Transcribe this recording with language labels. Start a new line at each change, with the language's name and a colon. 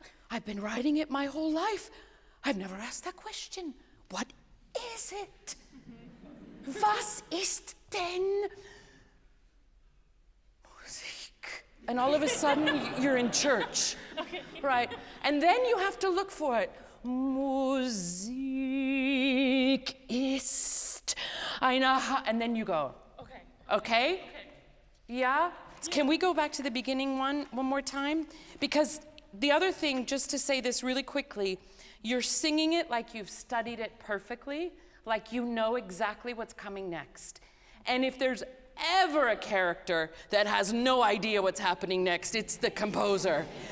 English: I've been writing it my whole life. I've never asked that question. What is it?
German: Was ist denn Musik?
English: And all of a sudden, you're in church, right? And then you have to look for it.
German: Musik ist eine
English: and then you go. Okay? Yeah? Can we go back to the beginning one more time? Because the other thing, just to say this really quickly, you're singing it like you've studied it perfectly, like you know exactly what's coming next. And if there's ever a character that has no idea what's happening next, it's the composer.